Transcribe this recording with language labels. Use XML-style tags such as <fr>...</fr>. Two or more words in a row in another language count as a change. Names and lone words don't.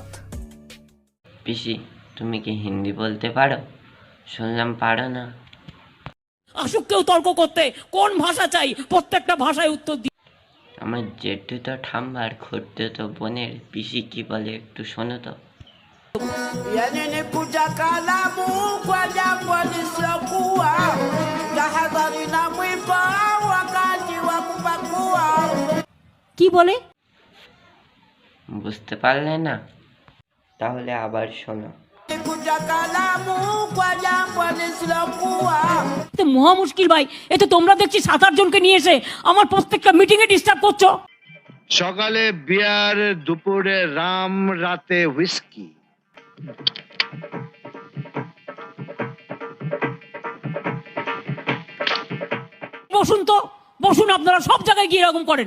<bn>পিসি, তুমি কি হিন্দি বলতে পারো? শুনলাম পারো না। আসুক কেউ তর্ক করতে, কোন ভাষা চাই প্রত্যেকটা ভাষায় উত্তর দিই। আমার জেঠু তো ঠাম্বার খুঁড়তে তো বোনের পিসি কি বলে একটু শোনো তো।</bn> <sw>Yani kutaka lamu kwa jambo lisilokuwa, tahadhari na mwiba wakati wa kupakua.</sw> <bn>কি বলে? বুঝতে পারলে না? তাহলে আবার শোনো।</bn> <sw>Kutaka lamu kwa jambo lisilokuwa.</sw> <bn>এতে মহা মুশকিল ভাই, এতে তোমরা দেখছি 7-8 জনকে নিয়ে এসে আমার প্রত্যেকটা মিটিং এ ডিস্টার্ব করছো। সকালে বিয়ার, দুপুরে রাম, রাতে হুইস্কি। বসুন তো, বসুন, আপনারা সব জায়গায় গিয়ে এরকম করেন।</bn>